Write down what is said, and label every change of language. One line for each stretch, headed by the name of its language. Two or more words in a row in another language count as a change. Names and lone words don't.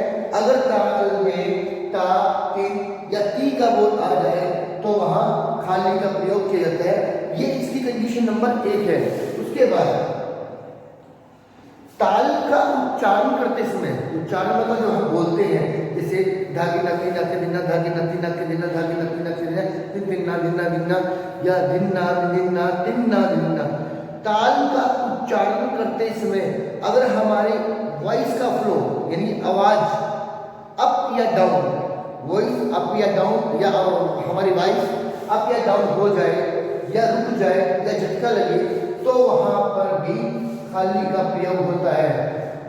Hindi: अगर ताल में ता तीन या ती का बोल आ जाए तो वहां खाली का प्रयोग किया जाता है। ये इसकी कंडीशन नंबर 1 है। उसके बाद ताल का उच्चारण करते समय, उच्चारण मतलब जो हम बोलते हैं, जैसे धागी नकी नके दिना, धागी नकी नके दिना, धागी नकी नके दिना, दिन दिना दिना दिना या दिना दिना दिना दिना। ताल का उच्चारण करते समय अगर हमारे वॉइस का फ्लो यानी आवाज अप या डाउन, वॉइस अप या डाउन या हमारी वॉइस अप या डाउन हो जाए या रुक जाए या झटका लगे तो वहां पर भी खाली का प्रयोग होता है।